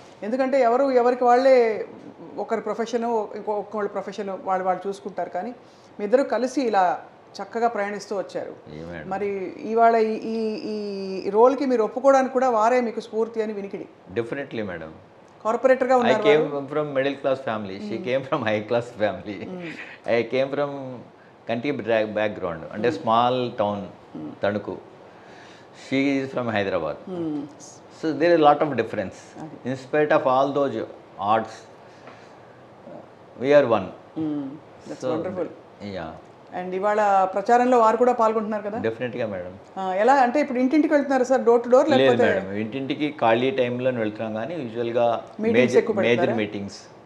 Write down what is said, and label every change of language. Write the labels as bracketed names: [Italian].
[Telugu] ఎందుకంటే ఎవరికి వాళ్ళే ఒకరి ప్రొఫెషను ఇంకొకళ్ళ ప్రొఫెషను వాళ్ళు చూసుకుంటారు, కానీ మీ ఇద్దరు కలిసి ఇలా చక్కగా ప్రయాణిస్తూ వచ్చారు. మరి ఇవాళ ఈ రోల్కి మీరు ఒప్పుకోవడానికి కూడా వారే మీకు స్ఫూర్తి అని వినికిడి. [English] Definitely madam. [Telugu] కార్పొరేటర్గా [English] I came from middle class family. She came from high class family. I came from country background and a small town, Tanuku. She is from Hyderabad. So there is a lot of difference. In spite of all those odds, we are one. That's wonderful. Yeah. [Telugu] And ఇవాళ ప్రచారంలో వారు కూడా పాల్గొంటున్నారు కదా? డెఫినెట్గా madam. ఎలా అంటే ఇప్పుడు ఇంటింటికి వెళ్తున్నారు సార్, [English] Door to door? [Telugu] లేదు మేడం, ఇంటింటికి ఖాళీ టైంలో వెళ్తున్నాం, కానీ యూజువల్గా మేజర్ మీటింగ్స్.